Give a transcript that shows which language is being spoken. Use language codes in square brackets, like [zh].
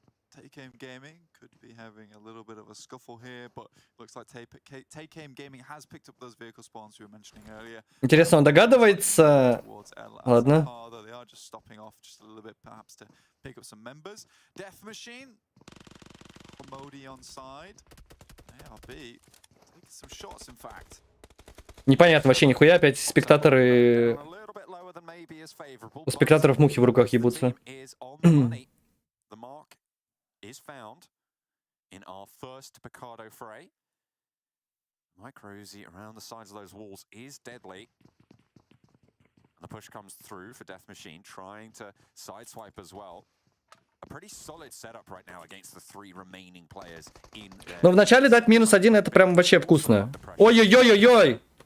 [en] Take Aim Gaming could be having a little bit of a scuffle here, but looks like Take Aim Gaming has picked up those vehicle spawns we were mentioning earlier. [ru] Интересно, он догадывается? Ладно. [en] Although they are just stopping off just a little bit, perhaps to pick up some members. Death Machine, Modi on side. ARB taking some shots, in fact. [ru] Непонятно вообще нихуя, опять спектаторы... У спектаторов мухи в руках ебутся. [en] The mark is found in our first Picardo fray. Micro-Uzi around the sides of those walls is deadly. And the push comes through for Death Machine, trying to sideswipe as well. A pretty solid setup right now against the 3 remaining players in there. [ru] Но вначале дать -1 это прям вообще вкусно. Ой-ой-ой-ой-ой!